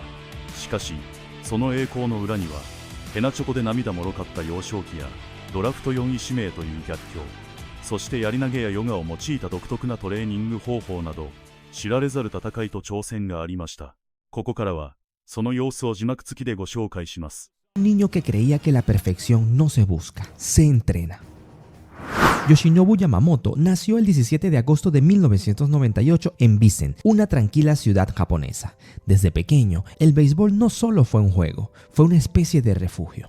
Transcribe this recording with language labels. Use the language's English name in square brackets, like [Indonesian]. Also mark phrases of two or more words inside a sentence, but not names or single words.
[Japanese] しかしその栄光の裏にはへなちょこで涙もろかった幼少期やドラフト4位指名という逆境、そして槍投げやヨガを用いた独特なトレーニング方法など知られざる戦いと挑戦がありました。ここからはその様子を字幕付きでご紹介します。 [Spanish] Un niño que creía que la perfección no se busca, se entrena. Yoshinobu Yamamoto nació el 17 de agosto de 1998 en Bisen, una tranquila ciudad japonesa. Desde pequeño, el béisbol no solo fue un juego, fue una especie de refugio.